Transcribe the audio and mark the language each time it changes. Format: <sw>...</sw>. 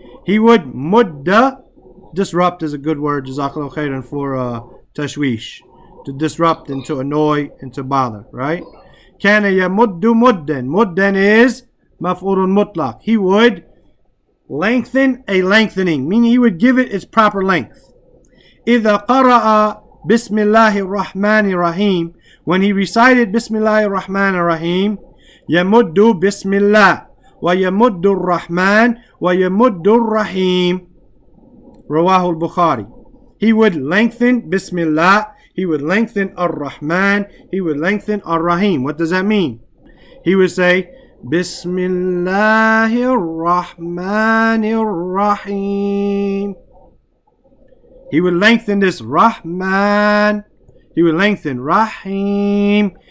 <en>He would mudda, disrupt is a good word,</en> <ar>jazakallahu khairan,</ar> <en>for tashwish, to disrupt and to annoy and to bother, right?</en> <ar>Kana yamuddu muddan. Muddan is maf'ulun mutlaq.</ar> <en>He would lengthen a lengthening, meaning he would give it its proper length.</en> <ar>إذا قرأ بسم الله الرحمن الرحيم,</ar> <en>when he recited Bismillah ar-Rahman ar-Rahim,</en> <ar>يمد بسم الله ويمد الرحمن ويمد الرحيم, رواه البخاري.</ar> <en>He would lengthen Bismillah, he would lengthen ar-Rahman, he would lengthen ar-Rahim. What does that mean? He would say Bismillahir Rahmanir Rahim. He would lengthen this Rahman. He would lengthen Rahim.</en>